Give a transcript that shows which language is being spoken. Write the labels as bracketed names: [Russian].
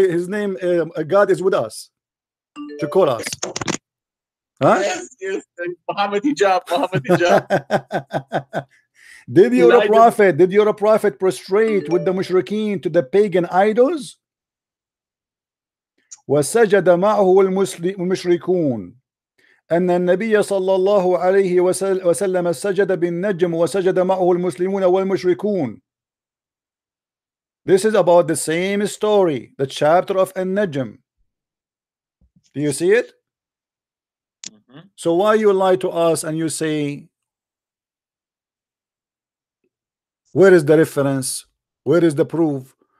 [English] His name, God is with us to call us. Huh? Yes. Muhammad Hijab. Did your prophet prostrate with the mushrikeen to the pagan idols? [Arabic] وسجد معه المشركون أن النبي صلى الله عليه وسلم سجد بالنجم وسجد معه المسلمون والمشركون. [English] This is about the same story, the chapter of An-Najm. Do you see it? So why you lie to us and you say, where is the reference? Where is the proof?